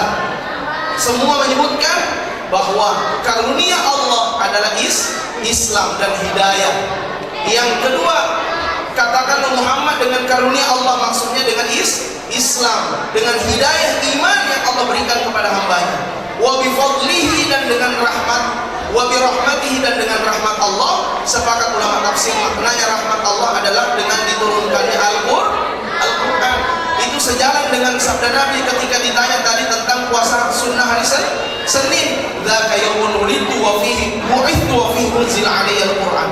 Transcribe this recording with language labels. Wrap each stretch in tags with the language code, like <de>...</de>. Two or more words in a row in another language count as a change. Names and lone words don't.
<id>Semua menyebutkan bahwa karunia Allah adalah Islam dan hidayah. Yang kedua, katakan Muhammad, dengan karunia Allah maksudnya dengan Islam, dengan hidayah iman yang Allah berikan kepada hambanya.</id> <ar>وبفضله,</ar> <id>dan dengan rahmat,</id> <ar>وبرحمته,</ar> <id>dan dengan rahmat Allah. Sepakat ulama tafsir, maknanya rahmat Allah adalah dengan diturunkannya Al-Quran. Itu sejalan dengan sabda Nabi ketika ditanya tadi tentang puasa sunnah hari Senin.</id> <ar>ذاك يوم ولدت وفيه بعثت وفيه أنزل علي القرآن.</ar>